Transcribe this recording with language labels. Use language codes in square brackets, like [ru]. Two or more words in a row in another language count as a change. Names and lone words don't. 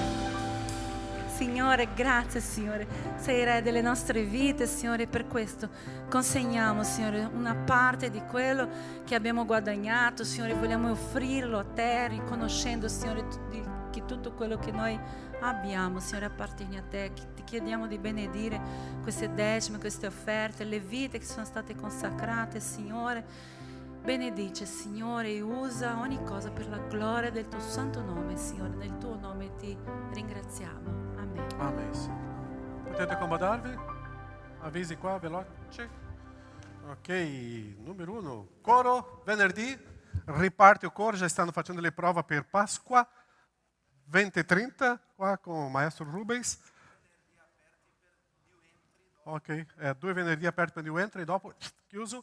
[it] Signore, grazie Signore, sei Re delle nostre vite, Signore, per questo consegniamo, Signore, una parte di quello che abbiamo guadagnato, Signore, vogliamo offrirlo a te, riconoscendo, Signore, che perché tutto quello che noi abbiamo, Signore, appartiene a Te. Ti chiediamo di benedire queste decime, queste offerte, le vite che sono state consacrate, Signore. Benedice, Signore, e usa ogni cosa per la gloria del Tuo santo nome, Signore. Nel Tuo nome ti ringraziamo. Amen. [pt] Amém, Senhor. [it] Potete accomodarvi? Avvisi qua, veloce. Ok, número 1. Coro, venerdì. Riparte o coro, já stanno facendo le prove per Pasqua. 20:30, qua con il maestro Rubens. Ok, 2 venerdì aperti per [en] new entry, [it] e dopo chiuso.